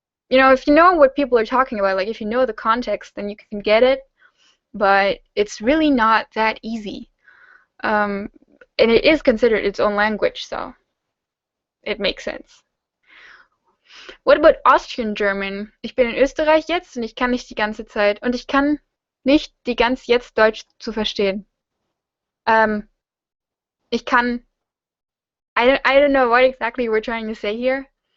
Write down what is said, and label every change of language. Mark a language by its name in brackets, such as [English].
[English] If you know what people are talking about, like if you know the context, then you can get it, but it's really not that easy. And it is considered its own language, so it makes sense. What about Austrian German? [German] Ich bin in Österreich jetzt und ich kann nicht die ganze Zeit und ich kann nicht die ganz jetzt Deutsch zu verstehen. [English] Ähm, [German] ich kann, [English] I don't know what exactly we're trying to say here.